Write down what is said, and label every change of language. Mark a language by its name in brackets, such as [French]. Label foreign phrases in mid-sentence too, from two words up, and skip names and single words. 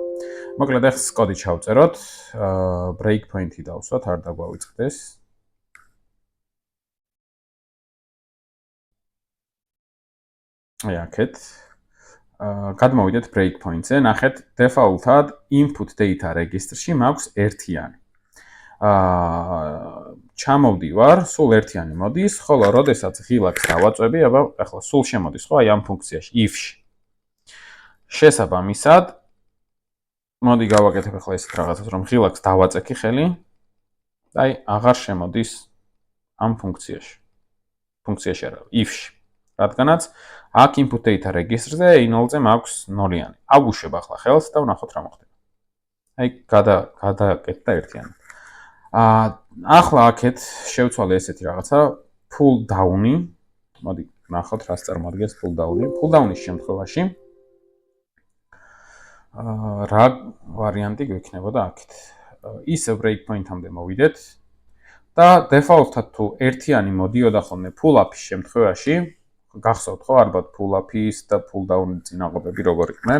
[Georgian] მოკლედ ახლა კოდი ჩავწეროთ, [English] break point- [Georgian] ი დავსვათ, არ დაგვავიწყდეს. აი აქეთ გადმოვიდეთ [English] break point- [Georgian] ზე, ნახეთ default-ად [English] input data register- [Georgian] ში მაქვს ერთიანი. ჩამოვდივარ, სულ ერთიანი მოდის, ხოლო როდესაც ღილაკს დავაწვევი, აბა ახლა სულ შემოდის ხო აი ამ ფუნქციაში if-ში. შესაბამისად, მოდი გავაკეთებ ახლა ესეთ რაღაცას, რომ ღილაკს დავაწექი ხელი და აი აღარ შემოდის ამ ფუნქციაში. ფუნქციაში არა, if-ში. რადგანაც აქ [English] input data register- [Georgian] ზე A0-ზე მაქვს 0-იანი. ავუშვებ ახლა ხელს და ვნახოთ რა მოხდება. აი გადაკეთდა ერთიანი. ახლა აქეთ შევცვალე ესეთი რაღაცა [English] pull down- [Georgian] ი. მოდი ნახოთ რას წარმოადგენს [English] pull down- [Georgian] ი. [English] Pull down- [Georgian] ის შემთხვევაში რა ვარიანტი გვექნებოდა აქეთ. ისევ [English] break point- [Georgian] ამდე მოვიდეთ და default-ად თუ ერთიანი მოდიოდა ხოლმე [English] pull up- [Georgian] ის შემთხვევაში, გახსოვთ ხო ალბათ [English] pull up- [Georgian] ის და [English] pull down- [Georgian] ის წინააღმდეგები როგორ იყვნენ.